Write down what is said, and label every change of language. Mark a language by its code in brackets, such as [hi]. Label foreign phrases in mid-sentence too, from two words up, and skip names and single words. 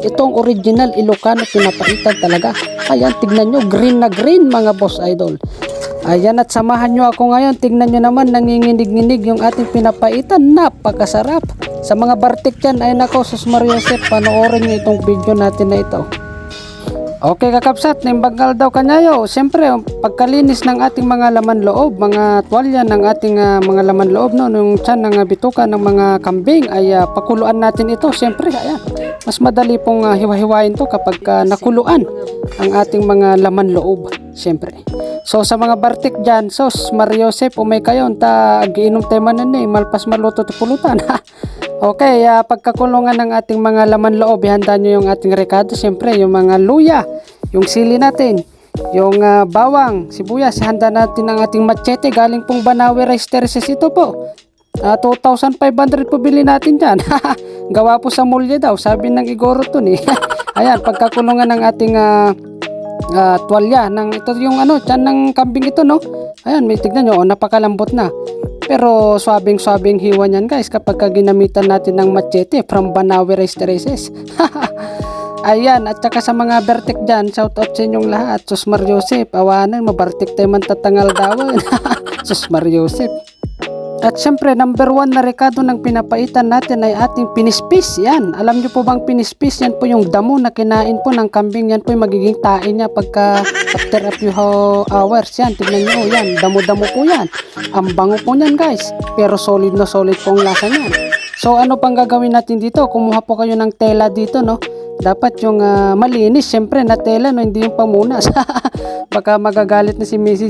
[tl] Itong original Ilocano pinapaitan talaga. Ayan, tignan nyo, green na green mga [en] boss idol. [tl] Ayan, at samahan nyo ako ngayon. Tignan nyo naman, nanginginig-nginig yung ating pinapaitan. Napakasarap. Sa mga bartik dyan, ay nako, sus Mariosep, panoorin nyo itong video natin na ito. [ilo] Okay kakapsat, nimbanggal daw kanyayo. [tl] Siyempre, pagkalinis ng ating mga laman loob, mga tuwalya ng ating mga laman loob, no, yung tiyan ng bituka ng mga kambing, ay pakuluan natin ito. Siyempre, ayan, mas madali pong hiwa-hiwain to kapag nakuluan ang ating mga laman loob. Siyempre. So, sa mga bartik dyan, sos, Mariosep, [ilo] umay kayo, agiinom tayo manan malpas maluto ti pulutan. [tl] Okay, pagkakulungan ng ating mga laman loob, ihanda nyo yung ating rekado. Siyempre, yung mga luya, yung sili natin, yung bawang, sibuyas. Handa natin ang ating machete. Galing pong Banawe Rice Terraces ito po. 2,500 po bili natin dyan. Gawa po sa mulya daw, sabi ng Igoro to ni. Ayan, pagkakulungan ng ating tuwalya. Ito yung tiyan ng kambing ito, no? Ayan, may tignan nyo, napakalambot na. Pero swabing hiwa niyan guys kapag ginamitan natin ng machete from Banawe Rice Terraces. Ayan, at saka sa mga bertik dyan, shout out sa inyong lahat. [ilo] Sus Mariosep, awanan, mabartik tayo man tatangal dawan. [tl] Sus Mariosep. At syempre, number 1 na rekado ng pinapaitan natin ay ating pinispis. Yan, alam nyo po bang pinispis? Yan po yung damo na kinain po ng kambing. Yan po yung magiging tae niya pagka [en] after a few hours. [tl] Yan, tignan nyo, yan, damo-damo po yan. Ang bango po niyan guys, pero solid na solid po ang lasa niyan. So ano pang gagawin natin dito? Kumuha po kayo ng tela dito, no? Dapat yung malinis, syempre na tela, no? Hindi yung pamunas. Baka magagalit na si Mrs.